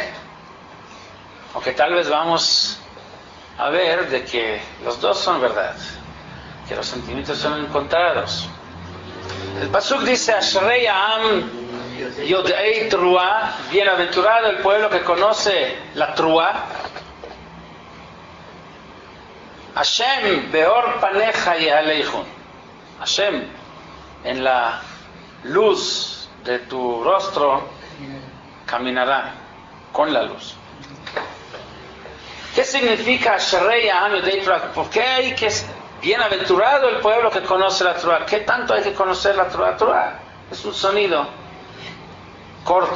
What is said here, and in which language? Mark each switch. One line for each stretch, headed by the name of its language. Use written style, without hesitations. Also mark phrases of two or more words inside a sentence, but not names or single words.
Spanish: Aunque tal vez vamos a ver de que los dos son verdad, que los sentimientos son encontrados. El pasuk dice:
Hebrew: אשרי העם יודעי תרועה,
Spanish: bienaventurado el pueblo que conoce la Truah.
Hebrew: השם באור פניך יהלכון.
Spanish: Hashem, en la luz de tu rostro caminará, con la luz. ¿Qué significa
Hebrew: אשרי העם יודעי תרועה?
Spanish: ¿Por qué hay que bienaventurado el pueblo que conoce la Truah? ¿Qué tanto hay que conocer la Truah? Truah es un sonido corto.